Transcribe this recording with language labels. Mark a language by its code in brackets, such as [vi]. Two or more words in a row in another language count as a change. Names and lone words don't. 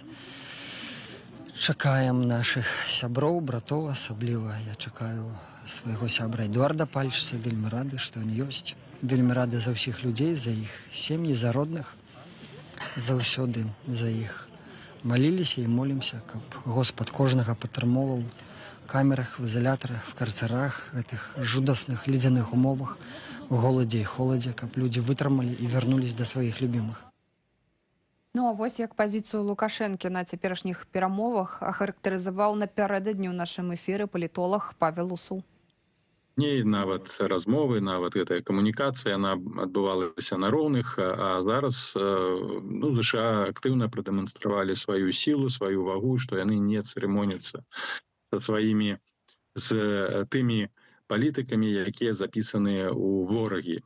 [be] Чакаем нашых сяброў, братоў, асабліва я чакаю свайго сябра Эдуарда Пальчыса, вельмі рады, што ён ёсць. Вельмі рады за ўсіх людзей, за іх сем'і, за родных, заўсёды за іх. Маліліся і молімся, каб Господ кожнага падтрымоўваў в камерах, [ru] в изоляторах, в карцерах, этих [be] жудасных ледяных умовах, [ru] в голоде и холоде, каб люди вытрымали и вернулись до своих любимых. [be] Ну а вось як пазіцыю Лукашэнкі на цяперашніх перамовах ахарактарызаваў напярэдадні ў нашым эфіры палітолог Павел Усул. Не нават размовы, нават гэтая камунікацыя, яна адбывалася на роўных, а зараз ЗША актыўна прадэманстравалі сваю сілу, сваю вагу, што яны не цырымоняцца з тымі палітыкамі, якія запісаныя ў ворагі.